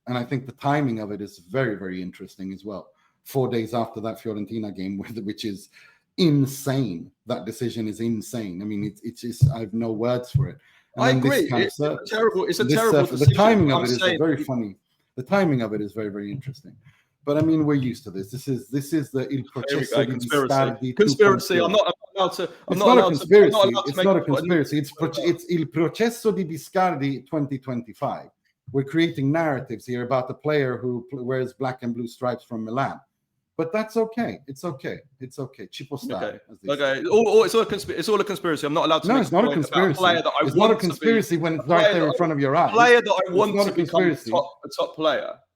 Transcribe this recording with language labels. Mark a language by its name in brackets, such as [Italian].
[English] And I think the timing of it is very, very interesting as well. 4 days after that Fiorentina game, which is insane. That decision is insane. I mean, it's just, I have no words for it. I agree. It's a terrible decision. The timing of it is very funny. The timing of it is very, very interesting. But I mean, we're used to this. This is the Il Processo di Biscardi. Conspiracy. I'm not allowed to. It's not a conspiracy. It's not a conspiracy. It's Il Processo di Biscardi 2025. We're creating narratives here about the player who wears black and blue stripes from Milan. But that's okay. It's okay. [Italian] Ci può stare. [English] Okay. It's all a conspiracy. I'm not allowed to. No, it's not a conspiracy. It's not a conspiracy when it's right there in front of your eyes. Player that I want to become a top player.